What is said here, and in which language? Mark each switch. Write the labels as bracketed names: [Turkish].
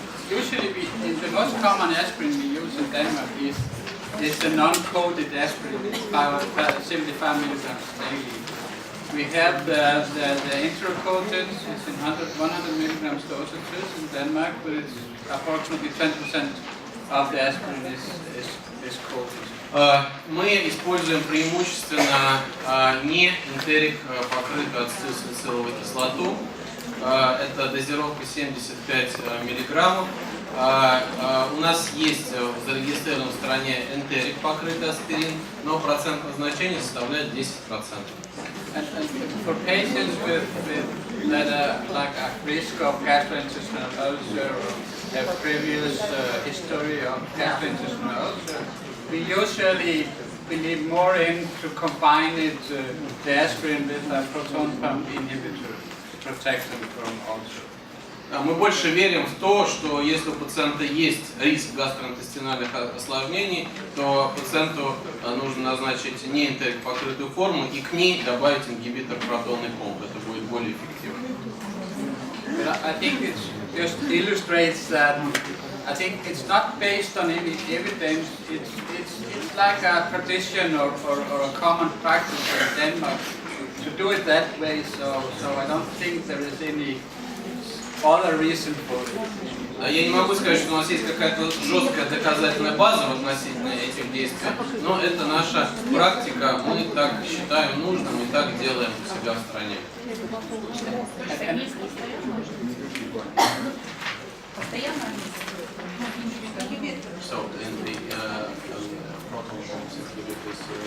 [English] Usually, the most common aspirin we use in Denmark is the non-coated aspirin, 75 milligrams daily. We have the intro-coated, it's in 100 milligrams dosages in Denmark, but it's approximately 10% of the aspirin is coated. [Russian] Мы используем преимущественно не энтерик покрытую ацетилсалициловой кислоту. Это дозировка 75 миллиграммов. У нас есть в зарегистрированном в стране энтерик покрытый аспирин, но процент назначения составляет 10%. [English] And for patients with that like a risk of gastrointestinal ulcer or have previous history of gastrointestinal ulcer, we usually believe more in to combine it, the aspirin with a proton pump inhibitor to protect them from ulcer. [Russian] Мы больше верим в то, что если у пациента есть риск гастроинтестинальных осложнений, то пациенту нужно назначить не энтерик покрытую форму и к ней добавить ингибитор протонной помпы. Это будет более эффективно. [English] I think it just illustrates that I think it's not based on any evidence. It's like a tradition or a common practice in Denmark to do it that way. So I don't think there is any other reason for it. [Russian] Я не могу сказать, что у нас есть какая-то жесткая доказательная база относительно этих действий, но это наша практика, мы так считаем нужным и так делаем у себя в стране. [English] So in the proton pumps inhibitors